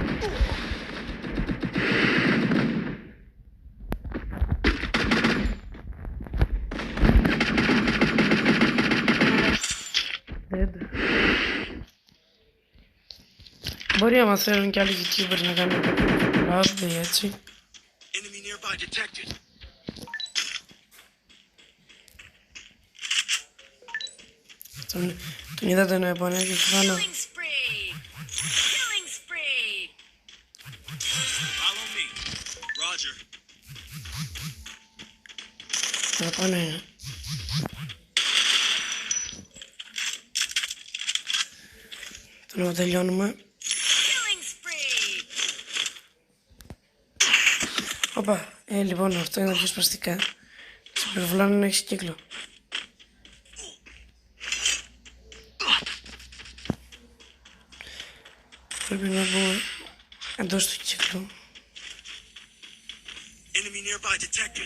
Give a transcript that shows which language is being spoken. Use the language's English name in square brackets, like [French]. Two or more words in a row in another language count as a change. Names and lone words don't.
[Greek] Μπορεί να μας θέλουν κι άλλοι YouTubers να κάνουν λάθη έτσι. [English] Enemy nearby detected. [Greek] Τον είδατε να επανέλθει πάνω. [English] Killing spree. Killing spree. Follow me. Roger. [Greek] Θα πάνε. Τον τελειώνουμε. Killing spree. Οπα, λοιπόν αυτό είναι πιο σπαστικά. Σε περιβολάνε να έχεις κύκλο. Πρέπει να μπούμε εντός του κύκλου. [English] Enemy nearby detected.